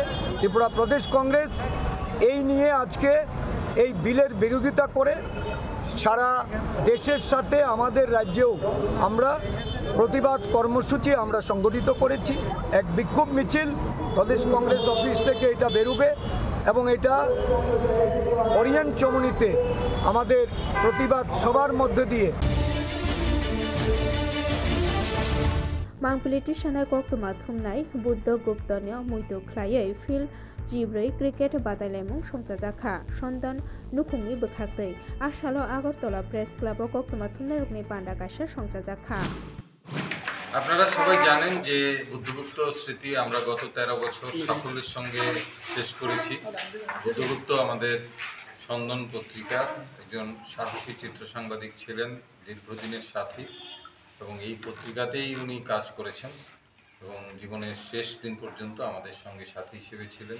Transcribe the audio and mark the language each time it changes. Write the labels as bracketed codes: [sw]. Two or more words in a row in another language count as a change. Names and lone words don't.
[bn] ত্রিপুরা প্রদেশ কংগ্রেস এই নিয়ে আজকে এই বিলের বিরোধিতা করে সারা দেশের সাথে আমাদের রাজ্যেও আমরা প্রতিবাদ কর্মসূচি আমরা সংগঠিত করেছি। এক বিক্ষোভ মিছিল প্রদেশ কংগ্রেস অফিস থেকে এটা বেরোবে এবং এটা ওরিয়েন্ট চমুনিতে আমাদের প্রতিবাদ সবার মধ্যে দিয়ে [trp] mang politician koktuma thumnai buddha guptanya muitu khlaiei fil jibrei cricket badalaimung somjajakha sondan nukhungni bwkhaktei asalo agartala press club koktuma thumnai rukni panda kaisa somjajakha। [bn] আপনারা সবাই জানেন যে বুদ্ধগুপ্ত স্মৃতি আমরা গত 13 বছর সাফল্যের সঙ্গে শেষ করেছি। বুদ্ধগুপ্ত আমাদের সন্দন পত্রিকার একজন সাহসী চিত্র সাংবাদিক ছিলেন, দীর্ঘদিনের সাথী, এবং এই পত্রিকাতেই উনি কাজ করেছেন এবং জীবনের শেষ দিন পর্যন্ত আমাদের সঙ্গে সাথী হিসেবে ছিলেন।